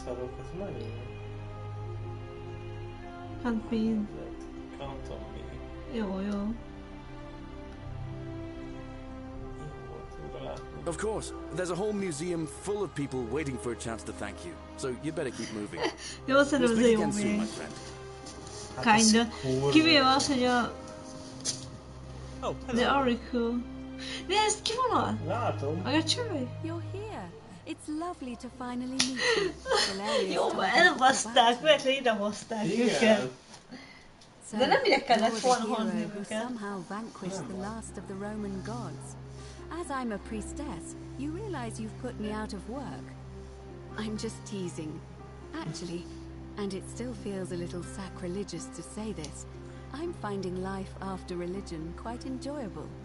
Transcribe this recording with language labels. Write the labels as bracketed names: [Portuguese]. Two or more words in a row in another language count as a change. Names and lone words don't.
[English] Can't be. [Hungarian] Jó. [English] Of course, there's a whole museum full of people waiting for a chance to thank you. So you better keep moving. [Hungarian] Jó, szerintem ez jó még. Kinda. Kivéve az, hogy a... The Oracle. Nézd, ki van ott? Látom. A csaj. [English] You're here. It's lovely to finally meet you. [Hungarian] Jó, elbaszták, mert idehozták őket. De nem ide kellett volna hozni őket. [English] Somehow vanquished the last of the Roman gods. As I'm a priestess, you realize you've put me out of work. I'm just teasing. Actually, and it still feels a little sacrilegious to say this, I'm finding life after religion quite enjoyable.